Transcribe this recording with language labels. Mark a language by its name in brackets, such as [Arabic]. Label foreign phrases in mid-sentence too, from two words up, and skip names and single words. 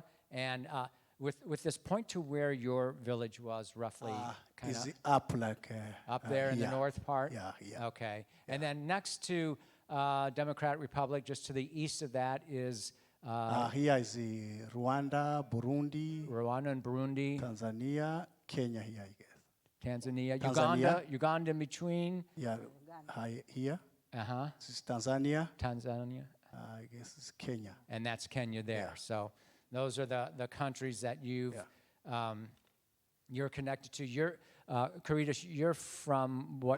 [English] And with this, point to where your village was roughly, kind Is of it up like up there in the here. north part? Yeah, yeah. Okay. And then next to Democratic Republic, just to the east of that, is Here is Rwanda, Burundi, Rwanda and Burundi, Tanzania, Kenya here, I guess. Tanzania, Tanzania. Uganda in between. Yeah, here. Uh-huh. This is Tanzania. Tanzania. I guess it's Kenya. And that's Kenya there. Yeah. So those are the countries that you're connected to. You're Caritas, you're from what?